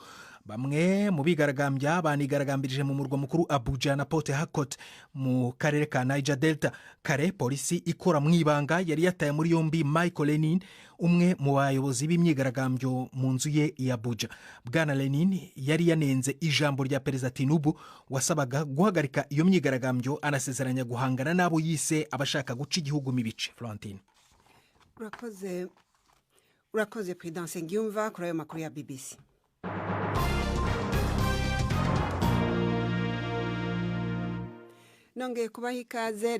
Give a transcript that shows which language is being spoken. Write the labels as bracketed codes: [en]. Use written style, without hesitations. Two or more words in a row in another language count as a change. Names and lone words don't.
[rw] Bamwe mu bigaragambya banigaragambirije mu murwa mukuru Abuja na Port Harcourt mu karere ka Niger Delta. Kare polisi ikora mu ibanga yari yataye muri yombi Michael Lenin, umwe mu bayobozi b'imyigaragambyo mu nzu ye i Abuja. Bwana Lenin yari yanenze ijambo rya Perezida Tinubu wasabaga guhagarika iyo myigaragambyo, anasezeranya guhangana n'abo yise abashaka guca igihugu mu bice. Florentine. Urakoze Prudence Ngiyumva kuri ayo makuru ya BBC. Nongeye kubaha ikaze.